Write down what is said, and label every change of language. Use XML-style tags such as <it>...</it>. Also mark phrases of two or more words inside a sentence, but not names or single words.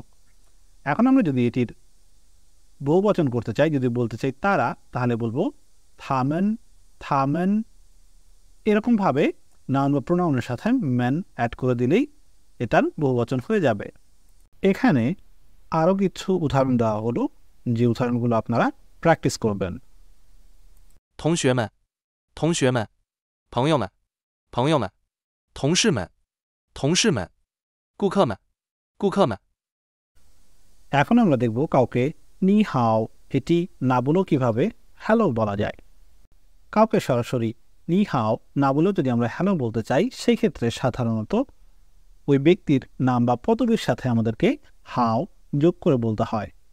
<bn>এখন আমরা যদি এটির বহুবচন করতে চাই, যদি বলতে চাই তারা, তাহলে বলবো</bn> <zh>他们，他们.</zh> <bn>এরকমভাবে নাউন বা প্রোনাউনের সাথে ম্যান অ্যাড করে দিলেই এটার বহুবচন হয়ে যাবে। এখানে আরও কিছু উদাহরণ দেওয়া হলো, যে উদাহরণগুলো আপনারা প্র্যাকটিস করবেন।</bn> <zh>同学们，同学们，朋友们，朋友们，同事们，同事们，顾客们，顾客们。</zh> <bn>এখন আমরা দেখব কাউকে</bn> <zh>你好</zh> <bn>এটি না বলেও কীভাবে হ্যালো বলা যায়। কাউকে সরাসরি</bn> <zh>你好</zh> <bn>না বলেও যদি আমরা হ্যালো বলতে চাই, সেই ক্ষেত্রে সাধারণত ওই ব্যক্তির নাম বা পদবীর সাথে আমাদেরকে হাও যোগ করে বলতে হয়।</bn>